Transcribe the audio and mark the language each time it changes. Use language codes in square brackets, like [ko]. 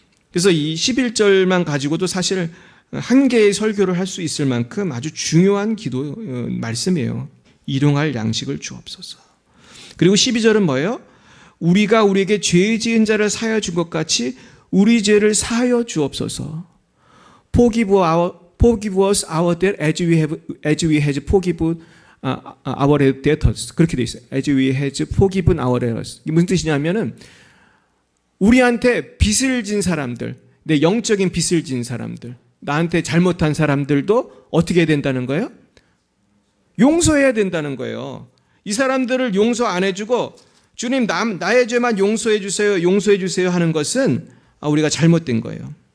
[ko] 그래서 이 11절만 가지고도 사실 한 개의 설교를 할 수 있을 만큼 아주 중요한 기도 말씀이에요. 일용할 양식을 주옵소서. 그리고 12절은 뭐예요? 우리가 우리에게 죄 지은 자를 사하여 준 것 같이 우리 죄를 사하여 주옵소서. [en] Forgive us our debt as we have forgiven our debtors. [ko] 그렇게 돼 있어요. [en] As we have forgiven our debtors. [ko] 이게 무슨 뜻이냐면은 우리한테 빚을 진 사람들, 내 영적인 빚을 진 사람들, 나한테 잘못한 사람들도 어떻게 해야 된다는 거예요? 용서해야 된다는 거예요. 이 사람들을 용서 안 해주고 주님 나의 죄만 용서해 주세요 하는 것은 우리가 잘못된 거예요.